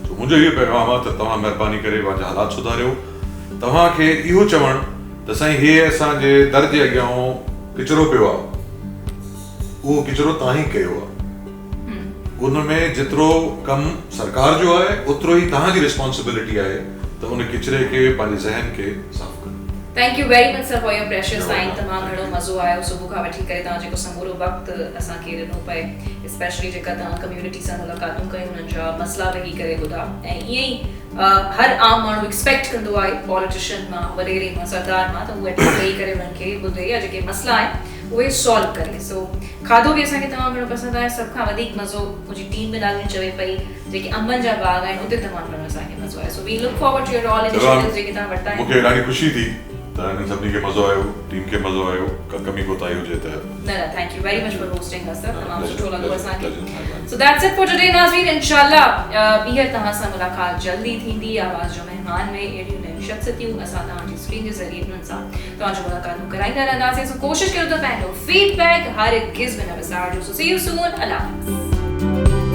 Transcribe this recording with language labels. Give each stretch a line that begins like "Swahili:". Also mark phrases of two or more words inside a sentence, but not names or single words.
Sindhi: सो मुंहिंजो इहो पैगाम आहे त तव्हां महिरबानी करे पंहिंजा हालात सुधारियो। तव्हांखे इहो चवणु त साईं हे असांजे दर जे अॻियां किचिरो पियो आहे, उहो किचिरो तव्हां ई कयो आहे। उन में जेतिरो कमु सरकार जो आहे ओतिरो ई तव्हांजी रिस्पॉन्सिबिलिटी आहे त उन किचिरे खे पंहिंजे ज़हन खे साफ़ कयो।
English: Thank you very much sir for your precious time.
Sindhi: तमामु घणो मज़ो आयो सुबुह खां वठी करे, तव्हां जेको समूरो वक़्तु असांखे ॾिनो पए, स्पेशली जेका तव्हां कम्युनिटी सां मुलाक़ातूं कयूं, हुननि जा मसला वेही करे ॿुधा। ऐं ईअं ई हर आम माण्हू एक्सपेक्ट कंदो आहे पॉलिटिशियन मां, वॾेरे मां, सरदार मां, त उहे वेही करे हुननि खे ॿुधे या जेके मसला आहिनि उहे सॉल्व करे। सो खाधो बि असांखे तमामु घणो पसंदि आहे। सभ खां वधीक मज़ो मुंहिंजी टीम में ॾाढी चवे पई जेके अंबनि जा बाग आहिनि उते तमामु घणो असांखे मज़ो आहे।
English: So we look forward to your all initiatives
Sindhi: जेके तव्हां वरिता आहिनि। मूंखे ॾाढी ख़ुशी थी त हिन सभिनी खे मज़ो आयो, टीम खे मज़ो आयो, का कमी कोताही हुजे त
English: No thank you very much for hosting us sir,
Sindhi: तमामु सुठो लॻो असांखे।
English: So that's it for today नाज़रीन।
Sindhi: इंशाल्लाह ॿीहर तव्हां सां मुलाक़ात जल्दी थींदी। आवाज़ जो मेहमान में अहिड़ियूं नयूं शख़्सियतूं असां तव्हांजी स्क्रीन जे ज़रिए हुननि सां तव्हांजो मुलाक़ातूं कराईंदा रहंदासीं। सो कोशिशि कयो त पंहिंजो फीडबैक हर गिज़ में न विसारिजो।
English: So see you soon.
Urdu: اللہ حافظ.